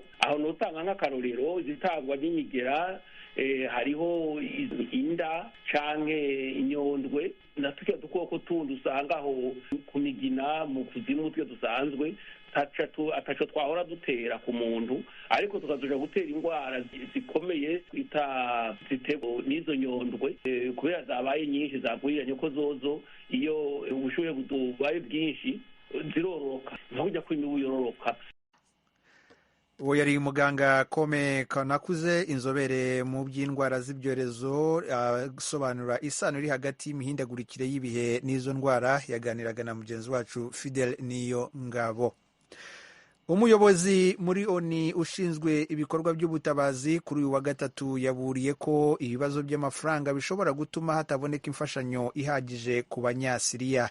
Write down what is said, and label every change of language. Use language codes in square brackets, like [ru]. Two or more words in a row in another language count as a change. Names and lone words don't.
[rn] Aho notanga nk'akarorero zitangwa n'imigera, hariho inda canke inyondwe na turya dukoko tundi usanga aho ku migina mu kuzimu twe dusanzwe ataco twahora dutera ku muntu, ariko tukazoja gutera ingwara zikomeye twita zitego n'izo nyondwe kubera zabaye nyinshi zaguriranye ko zozo iyo ubushuhe bubaye bwinshi zirororoka nko kujya kw'imibu yororoka. [rw] uwo yari muganga Kome Kanakuze, inzobere mu by'indwara z'ibyorezo, asobanura isano iri hagati y'imihindagurikire y'ibihe n'izo ndwara. Yaganiraga na mugenzi wacu Fidel Niyo Ngabo. Umuyobozi muri ONU ushinzwe ibikorwa by'ubutabazi kuri uyu wa gatatu yaburiye ko ibibazo by'amafaranga bishobora gutuma hataboneka imfashanyo ihagije ku Banyasiriya.